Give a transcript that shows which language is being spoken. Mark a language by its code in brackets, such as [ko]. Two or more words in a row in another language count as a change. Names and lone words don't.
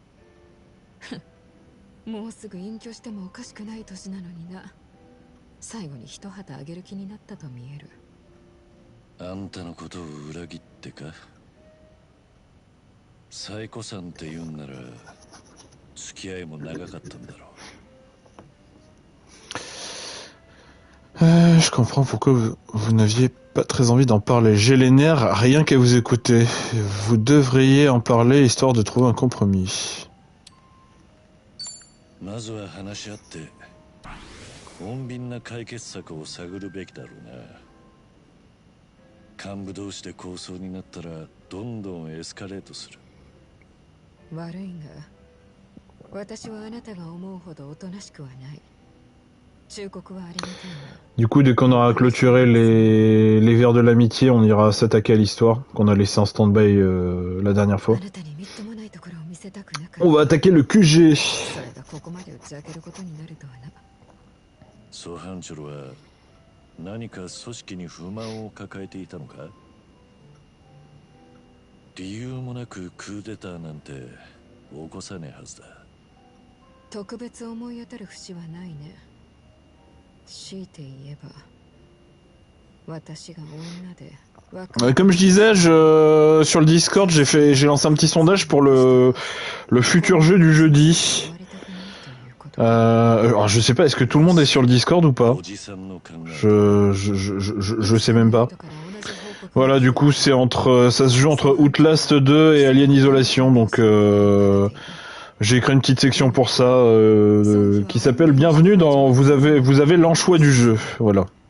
[ja] もうすぐ隠居してもおかしくない年なのにな。最後に一旗あげる気になったと見える。あんたのことを裏切ってか。サイコさんって言うんなら付き合いも長かったんだろう。 [fr] Je comprends pourquoi vous n'aviez pas très envie d'en parler. J'ai les nerfs rien qu'à vous écouter. Vous devriez en parler histoire de trouver un compromis. [ja] まずは話し合って穏便な解決策を探るべきだろうな。幹部同士で抗争になったらどんどんエスカレートする。悪いが、私はあなたが思うほどおとなしくはない。忠告はありがたいな。 [fr] Du coup, dès qu'on aura clôturé les vers de l'amitié, on ira s'attaquer à l'histoire qu'on a laissé en stand-by la dernière fois. On va attaquer le QG. [ja] ソハンチョルは何か組織に不満を抱えていたのか。理由もなくクーデターなんて起こさねえはずだ。特別思い当たる節はないね。強いて言えば私が女で。 [fr] Comme je disais, sur le Discord, j'ai lancé un petit sondage pour le futur jeu du jeudi. Alors je sais pas, est-ce que tout le monde est sur le Discord ou pas? Je sais même pas. Voilà, du coup, ça se joue entre Outlast 2 et Alien Isolation, donc j'ai créé une petite section pour ça qui s'appelle Bienvenue dans vous avez l'enchoix du jeu, voilà.